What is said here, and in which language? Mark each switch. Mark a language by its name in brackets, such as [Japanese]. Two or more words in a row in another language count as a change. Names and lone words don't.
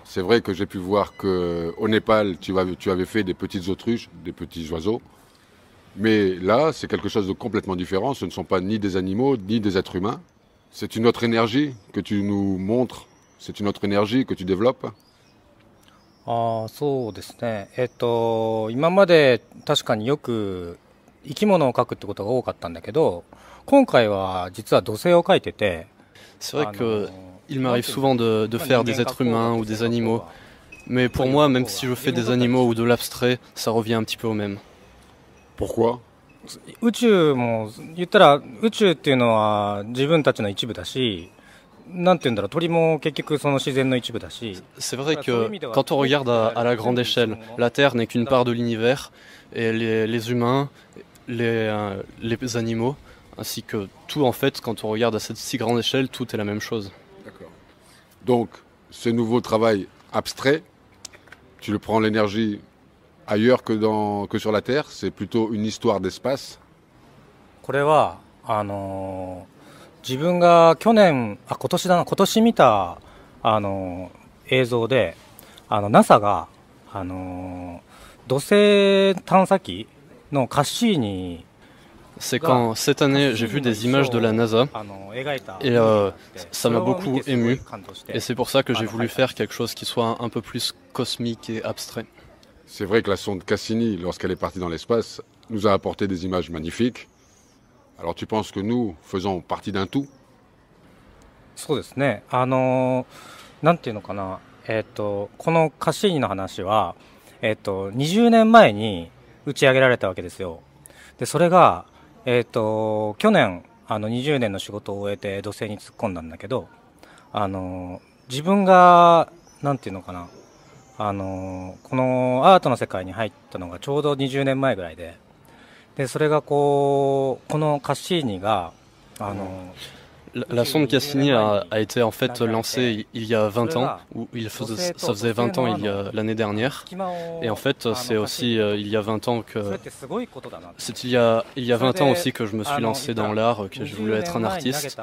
[French] C'est vrai que j'ai pu voir qu'au Népal, tu avais fait des petites autruches, des petits oiseaux. Mais là, c'est quelque chose de complètement différent. Ce ne sont pas ni des animaux, ni des êtres humains. C'est une autre énergie que tu nous montres. C'est une autre énergie que tu développes. [Japanese] そうですね。今まで確かによく生き物を描くってことが多かったんだけど、今回は実は土星を描いてて。 [French] C'est vrai qu'il m'arrive souvent de faire des êtres humains ou des animaux. Mais pour moi, même si je fais des animaux ou de l'abstrait, ça revient un petit peu au même. Pourquoi? [Japanese] 宇宙も言ったら宇宙っていうのは自分たちの一部だし、なんて言うんだろう、鳥も結局その自然の一部だし。 [French] C'est vrai que quand on regarde à la grande échelle, la Terre n'est qu'une part de l'univers et les humains, les animaux, ainsi que tout en fait, quand on regarde à cette si grande échelle, tout est la même chose. D'accord. Donc, ce nouveau travail abstrait, tu le prends l'énergie ailleurs que sur la Terre, c'est plutôt une histoire d'espace. [Japanese] これは自分が今年見た映像でNASA が土星探査機のカッシーニ [French] C'est quand cette année j'ai vu des images de la NASA et ça m'a beaucoup ému et c'est pour ça que j'ai voulu faire quelque chose qui soit un peu plus cosmique et abstrait. C'est vrai que la sonde Cassini, lorsqu'elle est partie dans l'espace, nous a apporté des images magnifiques. Alors tu penses que nous faisons partie d'un tout? [Japanese] そうですね。なんていうのかな。このカッシーニの話は、20年前に打ち上げられたわけですよ。で、それが、去年、20年の仕事を終えて土星に突っ込んだんだけど、自分が、なんていうのかな。このアートの世界に入ったのがちょうど20年前ぐらいで、それがこのカッシーニが [French] La sonde Cassini a été en fait lancée il y a 20 ans, ou ça faisait 20 ans l'année dernière. Et en fait, c'est aussi il y a 20 ans que c'est il y a 20 ans aussi que je me suis lancé dans l'art, que je voulais être un artiste.